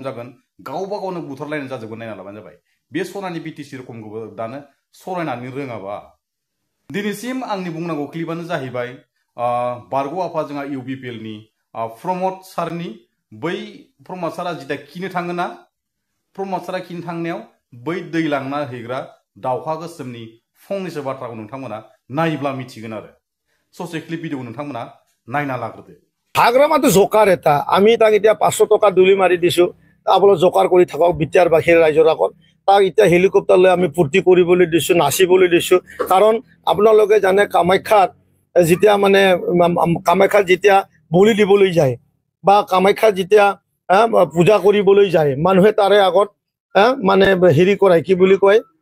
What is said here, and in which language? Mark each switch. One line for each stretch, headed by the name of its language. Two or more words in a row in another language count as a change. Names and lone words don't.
Bodo: जागोन गावबा गावनो बुथारलायनाय जाजोबगोन नायना लाबानो जाबाय बे सनानि बिटिसि रखमखौबो दानो सरायनानै रोङाबा दिनैसिम आंनि बुंनांगौ क्लिपानो जाहैबाय बारग' आफाद जोंहा इउबिपिएलनि प्रमद सारनि बै प्रमद सारा जिदा खिनो थाङोना प्रमद सारा खिनो थांनायाव बै दै लांना हैग्रा दावखा गोसोमनि फंनैसो बाथ्राखौ नोंथांमोना नायोब्ला मिथिगोन आरो ससे
English: clip video
Bodo: नोंथांमोना नायना लाग्रोदो
Assamese: হাগ্ৰামাটো জোকাৰ এটা আমি তাক এতিয়া 500 টকা দুলি মাৰি দিছো আপোনালোক জোকাৰ কৰি থাকক বিটিআৰ বাহিৰ ৰাইজৰ আগত তাক এতিয়া হেলিকপ্টাৰ লৈ আমি পূৰ্তি কৰিবলৈ দিছো নাচিবলৈ দিছো কাৰণ আপোনালোকে জানে কামাখ্যাত যেতিয়া মানে কামাখ্যাত যেতিয়া বলি দিবলৈ যায় বা কামাখ্যাত যেতিয়া পূজা কৰিবলৈ যায় মানুহে তাৰে আগত মানে হেৰি কৰে কি বুলি কয়